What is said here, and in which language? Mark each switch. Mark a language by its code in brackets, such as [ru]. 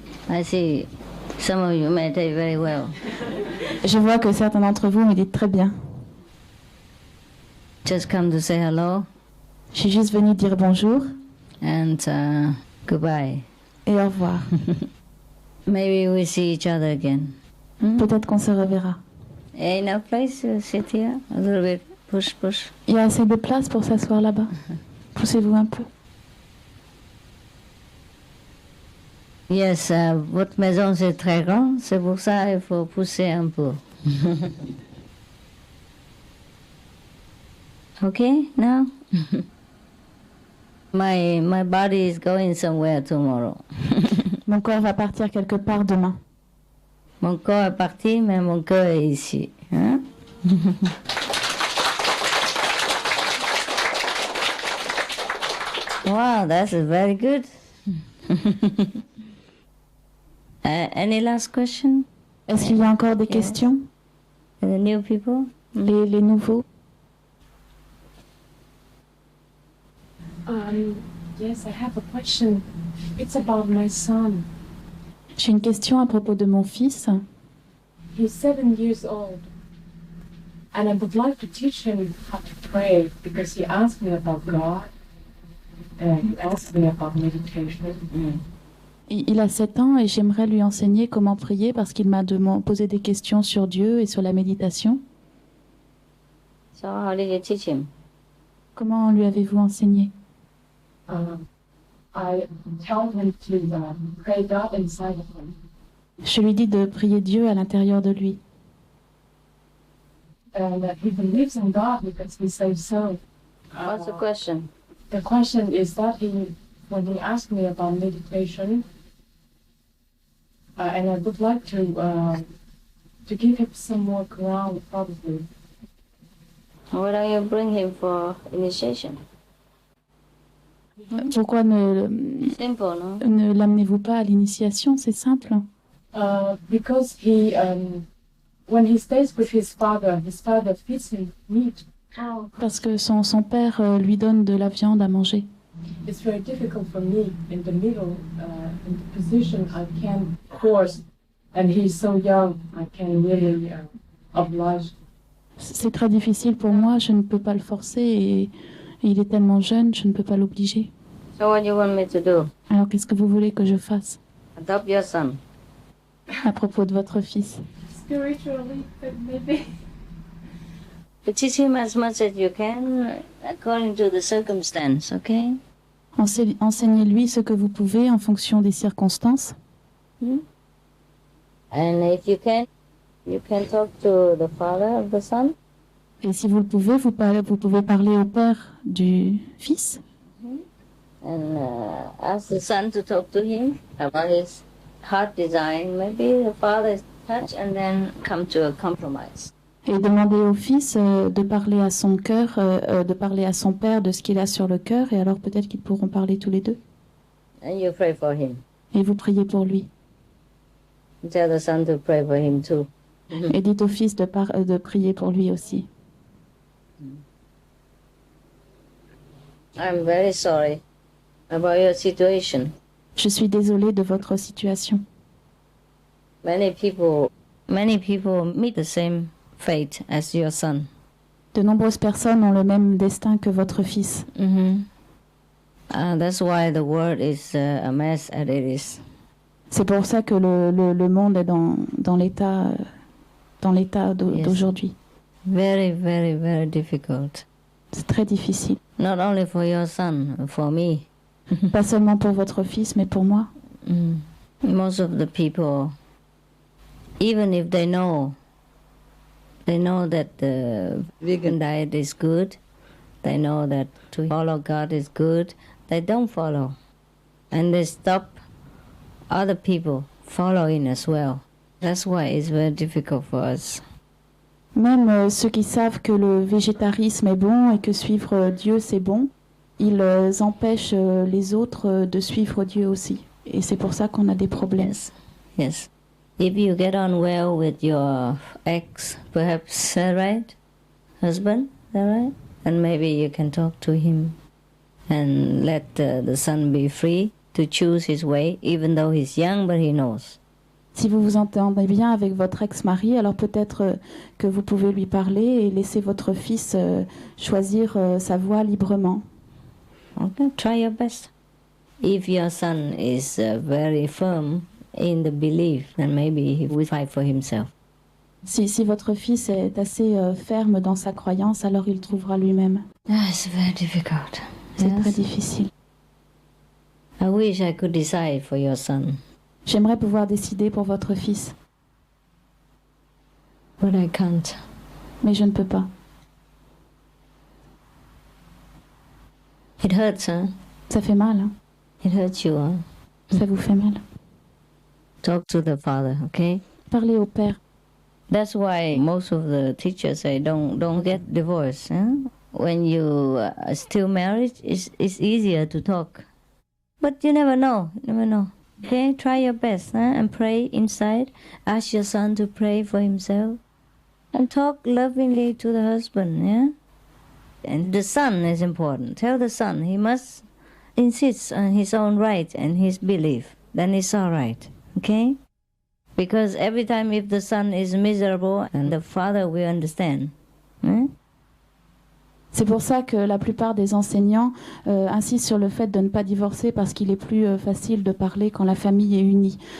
[en] I see some of you meditate very well. [fr] Je vois que certains d'entre vous méditent très bien. [en] Just come to say hello. [fr] Je suis juste venue dire bonjour. [en] And goodbye. [fr] Et au revoir. [en] Maybe we see each other again. [fr] Peut-être qu'on se reverra. [en] Enough place to sit here? A little bit. Push, push. [fr] Il y a assez de place pour s'asseoir là-bas. Poussez-vous un peu. Yes, votre maison c'est très grand, c'est pour ça il faut pousser un peu. [en] Okay, now? My body is going somewhere tomorrow. [fr] Mon corps va partir quelque part demain. Mon corps est parti, mais mon cœur est ici. Hein? [en] Wow, that's very good. Any last question? [fr] Est-ce qu'il y a encore des questions? [en] The new people? [fr] Les nouveaux? [en] Yes, I have a question. It's about my son. [fr] J'ai une question à propos de mon fils. [en] He's 7 years old. And I would like to teach him how to pray because he asked me about God. And he asked me about meditation. [fr] Il a 7 ans et j'aimerais lui enseigner comment prier parce qu'il m'a posé des questions sur Dieu et sur la méditation. [en] So how did you teach him? [fr] Comment lui avez-vous enseigné? [en] I tell him to pray God inside of him. [fr] Je lui dis de prier Dieu à l'intérieur de lui. [en] And that he believes in God because he says so. What's the question? The question is that when he asked me about meditation, and I would like to give him some more ground, probably. Why don't you bring him for initiation? [fr] Pourquoi [en] Simple, no? [fr] ne l'amenez-vous pas à l'initiation? C'est simple. [en] Because when he stays with his father feeds him meat. [fr] Parce que son père lui donne de la viande à manger. [en] It's very difficult for me in the middle, in the position I can force, and he's so young, I can really oblige. [fr] C'est très difficile pour moi, je ne peux pas le forcer et il est tellement jeune, je ne peux pas l'obliger. [en] So what do you want me to do? [fr] Alors qu'est-ce que vous voulez que je fasse? [en] Adopt your son. [fr] À propos de votre fils. [en] Spiritually, but maybe. But teach him as much as you can according to the circumstance, okay? [fr] Enseignez-lui ce que vous pouvez en fonction des circonstances. [en] And if you can talk to the father of the son. [fr] Et si vous le pouvez, vous pouvez parler au père du fils. [en] And ask the son to talk to him about his heart design. Maybe the father is touched and then come to a compromise. [fr] Et demander au fils de parler à son cœur, de parler à son père de ce qu'il a sur le cœur, et alors peut-être qu'ils pourront parler tous les deux. [en] And you pray for him. [fr] Et vous priez pour lui. [en] Tell the son to pray for him too. [fr] Et dites au fils de prier pour lui aussi. [en] I'm very sorry about your situation. [fr] Je suis désolée de votre situation. [en] Many people meet the same fate as your son. [fr] De nombreuses personnes ont le même destin que votre fils. [en] That's why the world is a mess as it is. [fr] C'est pour ça que le monde est dans l'état d'aujourd'hui. [en] Very, very, very difficult. [fr] C'est très difficile. [en] Not only for your son, for me. [fr] Pas seulement pour votre fils, mais pour moi. [en] Most of the people, even if they know that the vegan diet is good, they know that to follow God is good, they don't follow. And they stop other people following as well. That's why it's very difficult for us. [fr] Même ceux qui savent que le végétarisme est bon et que suivre Dieu c'est bon, ils empêchent les autres de suivre Dieu aussi. Et c'est pour ça qu'on a des problèmes. [en] Yes. If you get on well with your ex, perhaps, right? Husband, right? And maybe you can talk to him and let the son be free to choose his way, even though he's young, but he knows. [fr] Si vous vous entendez bien avec votre ex-mari, alors peut-être que vous pouvez lui parler et laisser votre fils choisir sa voie librement. [en] Okay, try your best. If your son is very firm in the belief, then maybe he will fight for himself. [fr] Si votre fils est assez ferme dans sa croyance, alors il trouvera lui-même. [en] It's very difficult. [fr] C'est très difficile. [en] I wish I could decide for your son. [fr] J'aimerais pouvoir décider pour votre fils. [en] But I can't. [fr] Mais je ne peux pas. [en] It hurts, huh? [fr] Ça fait mal. Hein? [en] It hurts you, huh? [fr] Ça vous fait mal. [en] Talk to the father, okay? [fr] Parlez au père. [en] That's why most of the teachers say don't get divorced. Huh? When you are still married, it's easier to talk. But you never know. Okay, try your best and pray inside. Ask your son to pray for himself. And talk lovingly to the husband, yeah? And the son is important. Tell the son he must insist on his own right and his belief. Then it's all right, okay? Because every time if the son is miserable, and the father will understand. [fr] C'est pour ça que la plupart des enseignants insistent sur le fait de ne pas divorcer parce qu'il est plus facile de parler quand la famille est unie.